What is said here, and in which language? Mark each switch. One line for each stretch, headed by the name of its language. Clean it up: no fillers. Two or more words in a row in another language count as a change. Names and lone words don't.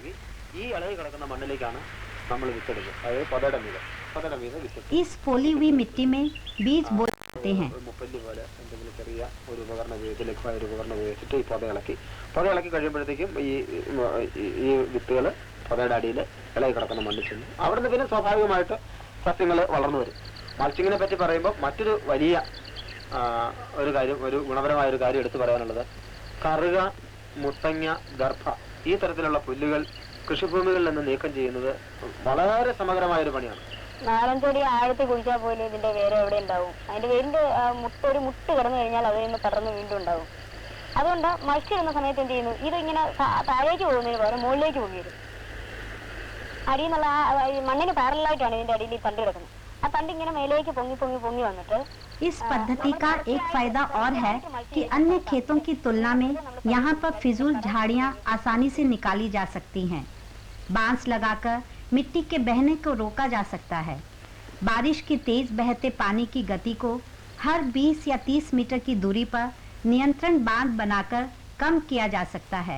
Hindi: इस पोली हुई मिट्टी में बीज बोए जाते हैं।
Malayalam: स्वाभाविकമായിട്ട് സസ്യങ്ങൾ വളർന്നു വരും. മൾച്ചിങ്ങിനെ പറ്റി പറയുമ്പോൾ മറ്റൊരു വലിയ ഒരു കാര്യം, ഒരു ഗുണപരമായ ഒരു കാര്യം എടുത്തു പറയാനുള്ളത്, കറുക, മുത്തങ്ങ, ദർഭ ഈ തരത്തിലുള്ള പുല്ലുകൾ കൃഷിഭൂമികളിൽ നിന്ന് നീക്കം ചെയ്യുന്നത് വളരെ സമഗ്രമായൊരു പണിയാണ്. നാലഞ്ചടി ആഴത്തിൽ കുഴിച്ചാൽ പോലും ഇതിന്റെ വേര് എവിടെ ഉണ്ടാവും. അതിന്റെ വേരിന്റെ ഒരു മുട്ട് കിടന്നു കഴിഞ്ഞാൽ അതിൽ നിന്ന് പടർന്ന് വീണ്ടും ഉണ്ടാവും. അതുകൊണ്ട് മത്സ്യം സമയത്ത് എന്ത് ചെയ്യുന്നു, ഇതിങ്ങനെ താഴേക്ക് പോകുന്നതിന് പകരം മുകളിലേക്ക് പൊങ്ങി വരും. അടിയിൽ നിന്നുള്ള മണ്ണിന് പാരലായിട്ടാണ് ഇതിന്റെ അടിയിൽ തണ്ട് കിടക്കുന്നത്. ആ തണ്ട് ഇങ്ങനെ മേലേക്ക് പൊങ്ങി പൊങ്ങി പൊങ്ങി വന്നിട്ട്
Hindi: इस पद्धति का एक फायदा और है कि अन्य खेतों की तुलना में यहाँ पर फिजूल झाड़ियाँ आसानी से निकाली जा सकती हैं। बांस लगाकर मिट्टी के बहने को रोका जा सकता है। बारिश की तेज बहते पानी की गति को हर 20 या 30 मीटर की दूरी पर नियंत्रण बांध बनाकर कम किया जा सकता है।